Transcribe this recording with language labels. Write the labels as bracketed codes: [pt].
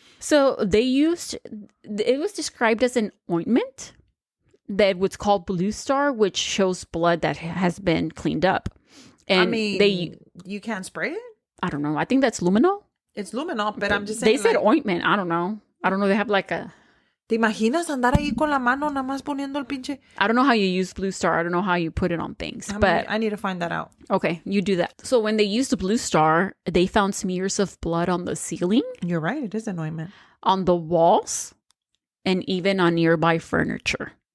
[en] So it was described as an ointment that was called Blue Star, which shows blood that has been cleaned up. And I mean, you can't spray it? I don't know. I think that's luminol. It's luminol, but I'm just saying. They said ointment. I don't know. They have like a... [es] ¿Te imaginas andar ahí con la mano nada más poniendo el pinche? [en] I don't know how you use Blue Star. I don't know how you put it on things. I need to find that out. Okay, you do that. So when they used the Blue Star, they found smears of blood on the ceiling. You're right. It is an ointment. On the walls, and even on nearby furniture.